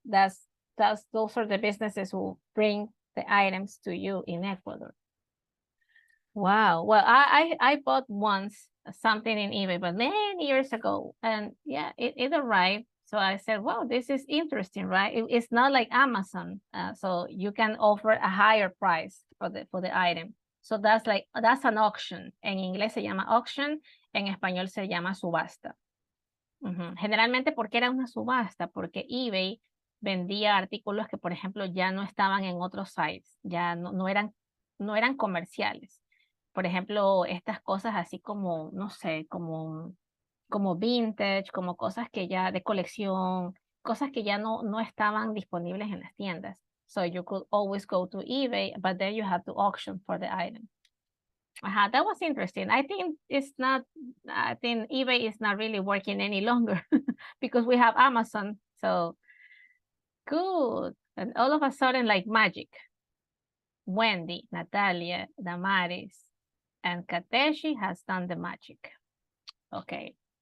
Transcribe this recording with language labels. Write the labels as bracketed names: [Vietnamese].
[English] Those are the businesses who bring the items to you in Ecuador. Wow. Well, I bought once something in eBay, but many years ago, and yeah, it arrived. So I said, wow, this is interesting, right? It's not like Amazon, so you can offer a higher price for the item. So that's an auction. [Spanish] En inglés se llama auction, en español se llama subasta. Generalmente, ¿por qué era una subasta? Porque eBay vendía artículos que, por ejemplo, ya no estaban en otros sites, ya no eran comerciales. Por ejemplo, estas cosas así como, no sé, como vintage, como cosas que ya de colección, cosas que ya no estaban disponibles en las tiendas. [English] So you could always go to eBay, but then you have to auction for the item. That was interesting. I think eBay is not really working any longer because we have Amazon. So good. And all of a sudden, like magic, Wendy, Natalia, Damaris, and Kateshi has done the magic. Okay.